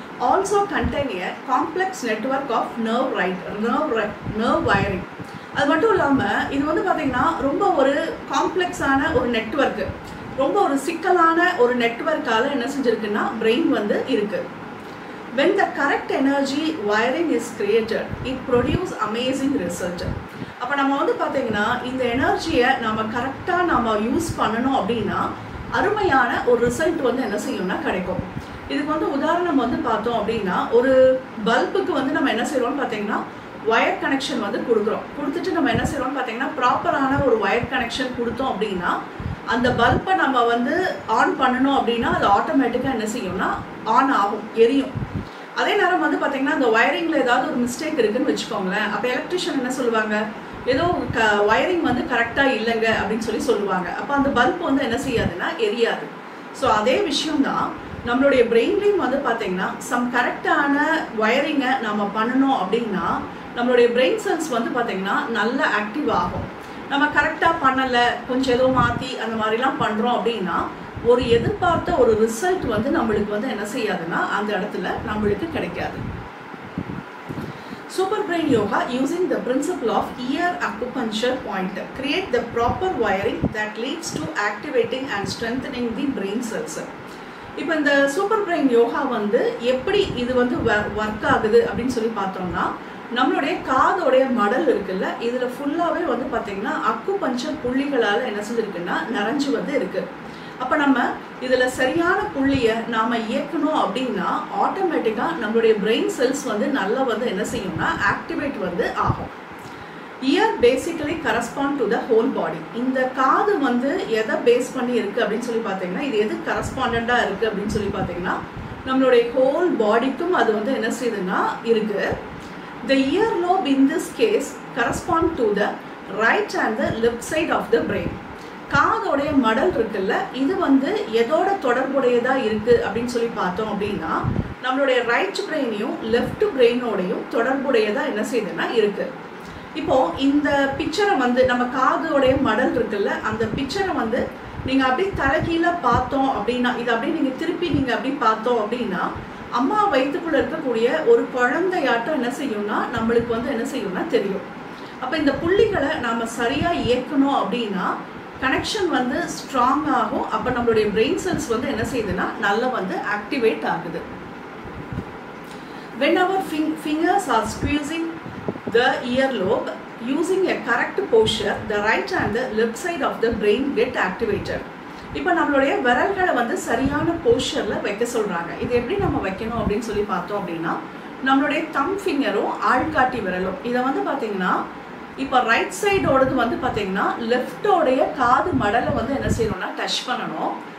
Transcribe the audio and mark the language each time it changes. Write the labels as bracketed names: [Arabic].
[English] Also contain a complex network of nerve wiring. [Tamil] அது மட்டும் இல்லாமல் இது வந்து பார்த்தீங்கன்னா ரொம்ப ஒரு காம்ப்ளெக்ஸான ஒரு நெட்வொர்க்கு, ரொம்ப ஒரு சிக்கலான ஒரு நெட்வொர்க்கால் என்ன செஞ்சுருக்குன்னா பிரெயின் வந்து இருக்குது. [English] when the correct energy wiring is created it produce amazing result. [Tamil] அப்போ நம்ம வந்து பார்த்தீங்கன்னா இந்த எனர்ஜியை நம்ம கரெக்டாக நம்ம யூஸ் பண்ணணும் அப்படின்னா அருமையான ஒரு ரிசல்ட் வந்து என்ன செய்யணும்னா கிடைக்கும். இதுக்கு வந்து உதாரணம் வந்து பார்த்தோம் அப்படின்னா ஒரு பல்புக்கு வந்து நம்ம என்ன செய்கிறோம்னு பார்த்தீங்கன்னா வயர் கனெக்ஷன் வந்து கொடுத்துட்டு நம்ம என்ன செய்கிறோம்னு பார்த்தீங்கன்னா ப்ராப்பரான ஒரு வயர் கனெக்ஷன் கொடுத்தோம் அப்படின்னா அந்த பல்பை நம்ம வந்து ஆன் பண்ணணும் அப்படின்னா அது ஆட்டோமேட்டிக்காக என்ன செய்யும்னா ஆன் ஆகும், எரியும். அதே நேரம் வந்து பார்த்தீங்கன்னா அந்த வயரிங்கில் ஏதாவது ஒரு மிஸ்டேக் இருக்குதுன்னு வச்சுக்கோங்களேன், அப்போ எலக்ட்ரிஷியன் என்ன சொல்லுவாங்க, ஏதோ வயரிங் வந்து கரெக்டாக இல்லைங்க அப்படின்னு சொல்லி சொல்லுவாங்க. அப்போ அந்த பல்ப் வந்து என்ன செய்யாதுன்னா எரியாது. ஸோ அதே விஷயம்தான் நம்மளுடைய பிரெயின்லேயும் வந்து பார்த்தீங்கன்னா சம் கரெக்டான வயரிங்கை நம்ம பண்ணணும் அப்படின்னா நம்மளுடைய பிரெயின் செல்ஸ் வந்து பார்த்தீங்கன்னா நல்லா ஆக்டிவ் ஆகும். நம்ம கரெக்டாக பண்ணலை, கொஞ்சம் ஏதோ மாற்றி அந்த மாதிரிலாம் பண்ணுறோம் அப்படின்னா ஒரு எதிர்பார்த்த ஒரு ரிசல்ட் வந்து நம்மளுக்கு வந்து என்ன செய்யாதுன்னா அந்த இடத்துல நம்மளுக்கு கிடைக்காது. [English] Super Brain Yoga using the principle of ear acupuncture point create the proper wiring that leads to activating and strengthening the brain cells. [Tamil] இப்போ இந்த சூப்பர் பிரெயின் யோகா வந்து எப்படி இது வந்து ஒர்க் ஆகுது அப்படின்னு சொல்லி பார்த்தோம்னா நம்மளுடைய காதோடைய மடல் இருக்குல்ல, இதில் ஃபுல்லாகவே வந்து பார்த்தீங்கன்னா அக்குபஞ்சர் புள்ளிகளால் என்ன செஞ்சுருக்குன்னா நிறைஞ்சு வந்து இருக்குது. அப்போ நம்ம இதில் சரியான புள்ளியை நாம் இயக்கணும் அப்படின்னா ஆட்டோமேட்டிக்காக நம்மளுடைய பிரெயின் செல்ஸ் வந்து நல்லா வந்து என்ன செய்யும்னா ஆக்டிவேட் வந்து ஆகும். [English] Ear basically correspond to the whole body. [Tamil] இந்த காது வந்து எதை பேஸ் பண்ணி இருக்குது அப்படின்னு சொல்லி பார்த்தீங்கன்னா இது எது கரஸ்பாண்டாக இருக்குது அப்படின்னு சொல்லி பார்த்தீங்கன்னா நம்மளுடைய ஹோல் பாடிக்கும் அது வந்து என்ன செய்யுதுன்னா இருக்குது. [English] The earlobe in this case correspond to the right and the left side of the brain. [Tamil] காதோடைய மடல் இருக்குல்ல, இது வந்து எதோட தொடர்புடையதா இருக்கு அப்படின்னு சொல்லி பார்த்தோம் அப்படின்னா நம்மளுடைய ரைட் பிரெயினையும் லெஃப்ட் பிரெயினோடையும் தொடர்புடையதா என்ன செய்யுதுன்னா இருக்கு. இப்போ இந்த பிக்சரை வந்து நம்ம காதோடைய மடல் இருக்குல்ல, அந்த பிக்சரை வந்து நீங்க அப்படி தலைகீழ பார்த்தோம் அப்படின்னா இது அப்படியே நீங்க திருப்பி நீங்க அப்படி பார்த்தோம் அப்படின்னா அம்மா வயிற்றுக்குள்ள இருக்கக்கூடிய ஒரு குழந்தையாட்டம் என்ன செய்யும்னா நம்மளுக்கு வந்து என்ன செய்யும்னா தெரியும். அப்போ இந்த புள்ளிகளை நாம சரியா இயக்கணும் அப்படின்னா கனெக்ஷன் வந்து ஸ்ட்ராங் ஆகும். அப்போ நம்மளுடைய பிரெயின் செல்ஸ் வந்து என்ன செய்யுதுன்னா நல்லா வந்து ஆக்டிவேட் ஆகுது. [English] When our fingers are squeezing the earlobe using a correct posture, the right and the left side of the brain get activated. [Tamil] இப்போ நம்மளுடைய விரல்களை வந்து சரியான போஸ்டரில் வைக்க சொல்கிறாங்க. இது எப்படி நம்ம வைக்கணும் அப்படின்னு சொல்லி பார்த்தோம் அப்படின்னா நம்மளுடைய தம் ஃபிங்கரும் ஆள்காட்டி விரலும் இதை வந்து பார்த்தீங்கன்னா இப்போ ரைட் சைடோடது வந்து பார்த்தீங்கன்னா லெஃப்டோடைய காது மடலை வந்து என்ன செய்யணும்னா டச் பண்ணணும்.